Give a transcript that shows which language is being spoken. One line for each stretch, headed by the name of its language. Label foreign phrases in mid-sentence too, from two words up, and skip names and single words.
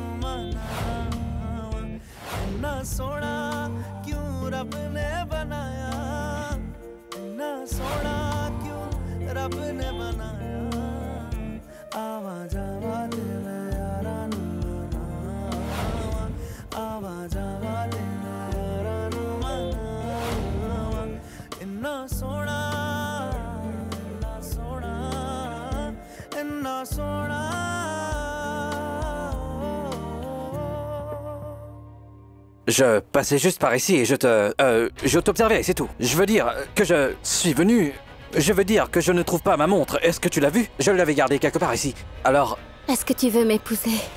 Punjabi: ਮਨਾਵਾ ਇੰਨਾ ਸੋਹਣਾ ਕਿਉਂ ਰੱਬ ਨੇ ਬਣਾਇਆ ਇੰਨਾ ਸੋਹਣਾ ਕਿਉਂ ਰੱਬ ਨੇ ਬਣਾਇਆ ਆਵਾ ਜਾਵਾ ਤੇ ਮੈਂ ਯਾਰਾ ਨੂੰ ਮਨਾਵਾ ਆਵਾ ਜਾਵਾ ਤੇ ਮੈਂ ਯਾਰਾ ਨੂੰ ਮਨਾਵਾ ਇੰਨਾ ਸੋਹਣਾ ਇੰਨਾ ਸੋਹਣਾ ਇੰਨਾ ਸੋਹਣਾ
French: Je passais juste par ici et je t'observais, c'est tout. Je veux dire que je suis venu... Je veux dire que je ne trouve pas ma montre. Est-ce que tu l'as vue? Je l'avais gardée quelque part ici. Alors... Est-ce que tu veux m'épouser?